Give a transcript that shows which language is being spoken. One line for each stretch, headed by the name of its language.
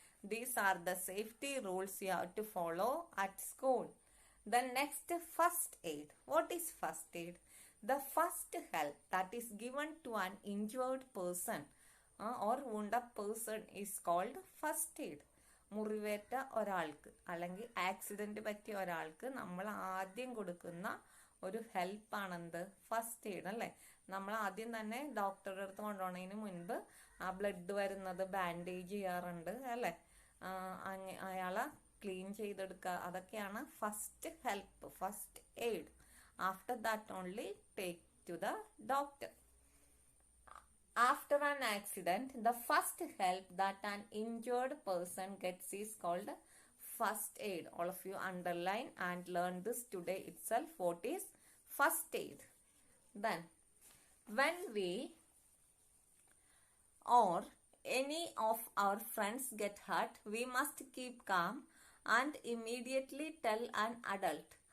English: These are the safety rules you have to follow at school. Then next, first aid. What is first aid? The first help that is given to an injured person or wounded person is called first aid.
Malayalam: മുറിവേറ്റ ഒരാൾക്ക് അല്ലെങ്കിൽ accident പറ്റിയ ഒരാൾക്ക് നമ്മൾ ആദ്യം കൊടുക്കുന്ന ഒരു ഹെൽപ്പാണെന്ത്? First aid അല്ലേ. നമ്മൾ ആദ്യം തന്നെ ഡോക്ടറുടെ അടുത്ത് കൊണ്ടുപോകുന്നതിന് മുൻപ് ആ ബ്ലഡ് വരുന്നത് ബാൻഡേജ് ചെയ്യാറുണ്ട് അല്ലേ. അയാളെ ക്ലീൻ ചെയ്തെടുക്കുക, അതൊക്കെയാണ് first help, first aid.
English: After that only take to the doctor. After an accident, the first help that an injured person gets is called first aid. All of you underline and learn this today itself. What is first aid? Then, when we or any of our friends get hurt, we must keep calm and immediately tell an adult.